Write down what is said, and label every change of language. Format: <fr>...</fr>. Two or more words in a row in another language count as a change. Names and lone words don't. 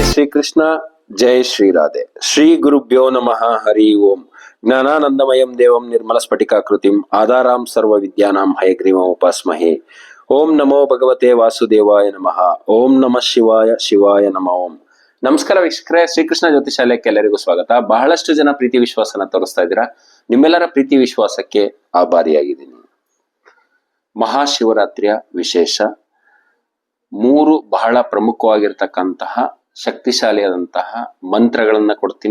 <sa>ಶ್ರೀಕೃಷ್ಣ. ಜೈ ಶ್ರೀರಾಧೆ. ಶ್ರೀ ಗುರುಭ್ಯೋ ನಮಃ. ಹರಿ ಓಂ. ಜ್ಞಾನಾನಂದಮಯಂ ದೇವಂ ನಿರ್ಮಲ ಸ್ಫಟಿಕಾಕೃತಿಂ ಆಧಾರಾಂ ಸರ್ವ ವಿದ್ಯಾನಾಂ ಹಯಗ್ರೀವಂ ಉಪಾಸ್ಮಹೇ. ಓಂ ನಮೋ ಭಗವತೆ ವಾಸುದೇವಾಯ ನಮಃ. ಓಂ ನಮಃ ಶಿವಾಯ. ಶಿವಾಯ ನಮಃ. ಓಂ.</sa> <kn>ನಮಸ್ಕಾರ ವೀಕ್ಷಕರೇ, ಶ್ರೀಕೃಷ್ಣ ಜ್ಯೋತಿಷಾಲಯಕ್ಕೆ ಎಲ್ಲರಿಗೂ ಸ್ವಾಗತ. ಬಹಳಷ್ಟು ಜನ ಪ್ರೀತಿ ವಿಶ್ವಾಸನ ತೋರಿಸ್ತಾ ಇದ್ದೀರಾ. ನಿಮ್ಮೆಲ್ಲರ ಪ್ರೀತಿ ವಿಶ್ವಾಸಕ್ಕೆ ಆಭಾರಿಯಾಗಿದ್ದೀನಿ. ಮಹಾಶಿವರಾತ್ರಿಯ ವಿಶೇಷ 3 ಬಹಳ ಪ್ರಮುಖವಾಗಿರ್ತಕ್ಕಂತಹ ಶಕ್ತಿಶಾಲಿಯಾದಂತಹ ಮಂತ್ರಗಳನ್ನ ಕೊಡ್ತೀನಿ.</kn>